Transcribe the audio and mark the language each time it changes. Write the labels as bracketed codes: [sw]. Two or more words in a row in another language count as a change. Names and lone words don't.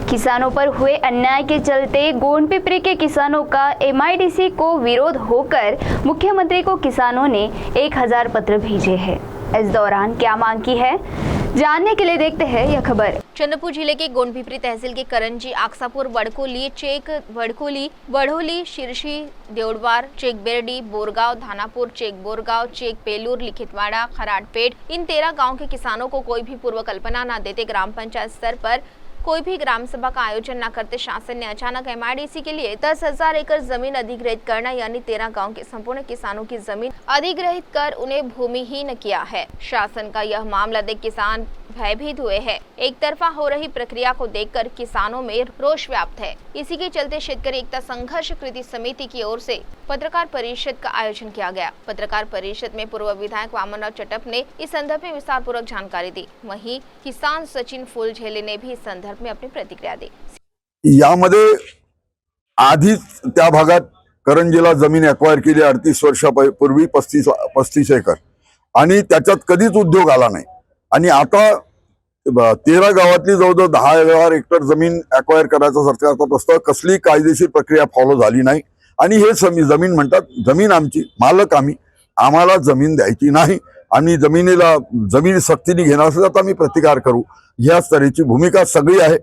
[hi] किसानों पर हुए अन्याय के चलते गोंडपिपरी के किसानों का एमआईडीसी को विरोध होकर मुख्यमंत्री को किसानों ने 1000 पत्र भेजे हैं। इस दौरान क्या मांग की है, जानने के लिए देखते हैं यह खबर। चंद्रपुर जिले के गोंडपिपरी तहसील के करंजी, आक्सापुर, वड़कोली, चेक वड़कोली, बढ़ोली, शिरसी, देवड़वार, चेक बेरडी, बोरगांव, धानापुर, चेक बोरगांव, चेक पेलूर, लिखितवाड़ा, खराटपेट, इन 13 गांव के किसानों को कोई भी पूर्व कल्पना न देते ग्राम पंचायत स्तर पर कोई भी ग्राम सभा का आयोजन न करते शासन ने अचानक एमआईडीसी के लिए 10,000 एकड़ जमीन अधिग्रहित करना यानी 13 गांव के संपूर्ण किसानों की जमीन अधिग्रहित कर उन्हें भूमिहीन किया है। शासन का यह मामला देख किसान भयभीत हुए हैं। एक तरफा हो रही प्रक्रिया को देखकर किसानों में रोष व्याप्त है। इसी के चलते शेतकरी एकता संघर्ष कृति समिति की ओर से पत्रकार परिषद का आयोजन किया गया। पत्रकार परिषद में पूर्व विधायक वामनराव चटप ने इस संदर्भ में विस्तार पूर्वक जानकारी दी। वहीं किसान सचिन फुलझेले ने भी इस संदर्भ में अपनी प्रतिक्रिया दी। [mr] यामध्ये आधीच त्या भागात करंजीला जमीन एक्वायर केली 38 वर्षापूर्वी 35 एकर आणि त्याच्यात कधीच उद्योग आला नाही आणि आता 13 गावातली जवळजवळ 10,000 हेक्टर जमीन एक्वायर करायचा सरकारचा प्रस्ताव, कसली कायदेशीर प्रक्रिया फॉलो झाली नाही आणि हे जमीन म्हणतात जमीन आमची, मालक आम्ही, आम्हाला जमीन द्यायची नाही, आम्ही जमीन सक्तीने घेणार असेल तर आम्ही प्रतिकार करू, ह्या स्तराची भूमिका सगळी आहे।